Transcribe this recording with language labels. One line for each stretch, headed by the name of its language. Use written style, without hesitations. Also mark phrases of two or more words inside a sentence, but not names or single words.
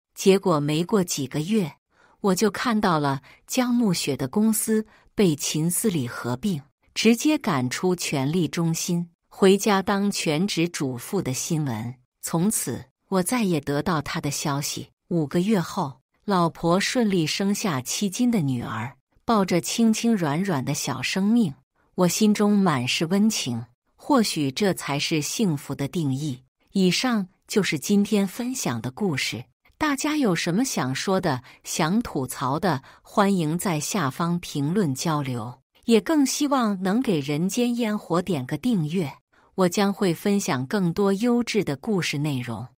Chinese: 結果沒過幾個月，我就看到了江暮雪的公司被秦思禮合併，直接趕出權力中心，回家當全職主婦的新聞。從此，我再也得到他的消息。5個月後，老婆順利生下7斤的女兒，抱着輕輕軟軟的小生命，我心中滿是溫情。或許這才是幸福的定義。以上就是今天分享的故事。大家有什麼想說的、想吐槽的，歡迎在下方評論交流。也更希望能給人間煙火點個訂閱，我將會分享更多優質的故事內容。